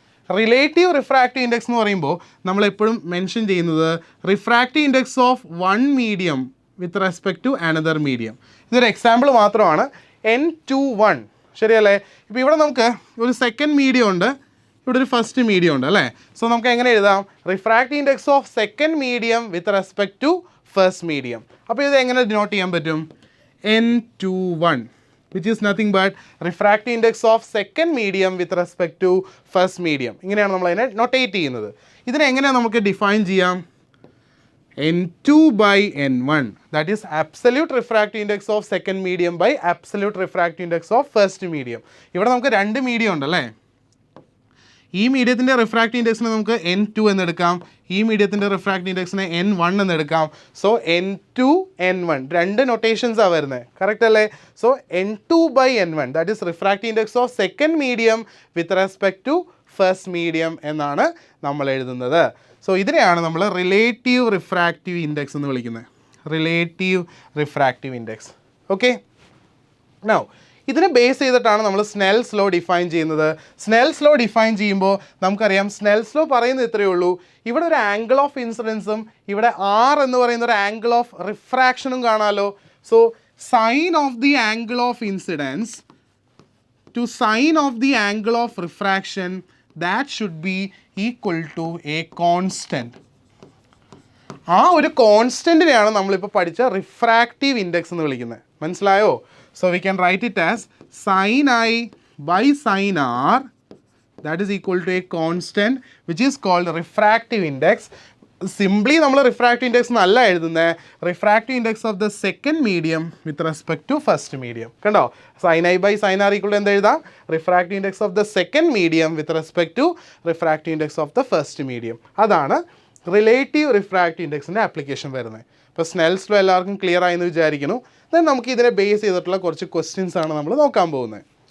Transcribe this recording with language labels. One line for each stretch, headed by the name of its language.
Malayalam: Relative
English: Refractive index എന്ന് പറയുമ്പോൾ നമ്മളെപ്പോഴും മെൻഷൻ ചെയ്യുന്നത് refractive index of one medium with respect to another medium.
Malayalam: ഇതൊരു എക്സാമ്പിൾ മാത്രമാണ്. N/1 ശരിയല്ലേ? ഇപ്പോൾ ഇവിടെ നമുക്ക് ഒരു സെക്കൻഡ് മീഡിയം ഉണ്ട്, ഇവിടെ ഒരു ഫസ്റ്റ് മീഡിയം ഉണ്ട് അല്ലേ. സോ നമുക്ക് എങ്ങനെ എഴുതാം?
English: Refractive index of second medium with respect to first medium.
Malayalam: അപ്പോൾ ഇത് എങ്ങനെ ഡിനോട്ട് ചെയ്യാൻ പറ്റും?
English: N21, which is nothing but refractive index of second medium with respect to first medium.
Malayalam: ഇങ്ങനെയാണ് നമ്മൾ അതിനെ നൊട്ടേറ്റ് ചെയ്യുന്നത്. ഇതിനെ എങ്ങനെയാണ് നമുക്ക് ഡിഫൈൻ ചെയ്യാം?
English: N2 by N1, that is absolute refractive index of second medium by absolute refractive index of first medium.
Malayalam: ഇവിടെ നമുക്ക് രണ്ട് മീഡിയം ഉണ്ടല്ലേ. ഈ മീഡിയത്തിൻ്റെ റിഫ്രാക്റ്റീവ് ഇൻഡെക്സിനെ നമുക്ക് N2 എന്നെടുക്കാം, ഈ മീഡിയത്തിൻ്റെ റിഫ്രാക്റ്റീവ് ഇൻഡെക്സിനെ N1 എന്നെടുക്കാം. സോ N2 N1 രണ്ട് നൊട്ടേഷൻസാണ് വരുന്നത്, കറക്റ്റ് അല്ലേ?
English: so N2 by N1, that is refractive index of second medium with respect to first medium
Malayalam: എന്നാണ് നമ്മൾ എഴുതുന്നത്. സോ ഇതിനെയാണ് നമ്മൾ റിലേറ്റീവ് റിഫ്രാക്റ്റീവ് ഇൻഡെക്സ് എന്ന് വിളിക്കുന്നത്. Relative refractive index. Okay, now ഇതിനെ ബേസ് ചെയ്തിട്ടാണ് നമ്മൾ സ്നെൽസ് ലോ ഡിഫൈൻ ചെയ്യുന്നത്. സ്നെൽസ് ലോ ഡിഫൈൻ ചെയ്യുമ്പോൾ നമുക്കറിയാം സ്നെൽസ് ലോ പറയുന്നത് ഇത്രയേ ഉള്ളൂ, ഇവിടെ ഒരു ആംഗിൾ ഓഫ് ഇൻസിഡൻസും ഇവിടെ R എന്ന് പറയുന്ന ഒരു ആംഗിൾ ഓഫ് റിഫ്രാക്ഷനും കാണാമല്ലോ.
English: So sine of the angle of incidence to sine of the angle of refraction that should be equal to a constant.
Malayalam: ആ ഒരു കോൺസ്റ്റൻറ്റിനെയാണ് നമ്മളിപ്പോൾ പഠിച്ച റിഫ്രാക്റ്റീവ് ഇൻഡെക്സ് എന്ന് വിളിക്കുന്നത്. മനസ്സിലായോ?
English: So we can write it as sin I by sin R, that is equal to a constant which is called refractive index.
Malayalam: Simply നമ്മൾ
English: Refractive index എന്നല്ല എഴുതുന്നത്, refractive index of the second medium with respect to first medium.
Malayalam: കണ്ടോ, sin I by sin R equal to എന്ത് എഴുതാം?
English: Refractive index of the second medium with respect to refractive index of the first medium.
Malayalam: അതാണ് relative refractive ഇൻഡെക്സിൻ്റെ application വരുന്നത്. ഇപ്പോൾ Snell's law എല്ലാവർക്കും clear ആയെന്ന് വിചാരിക്കുന്നു. Then നമുക്ക് ഇതിനെ ബേസ് ചെയ്തിട്ടുള്ള കുറച്ച് ക്വസ്റ്റ്യൻസ് ആണ് നമ്മൾ നോക്കാൻ പോകുന്നത്.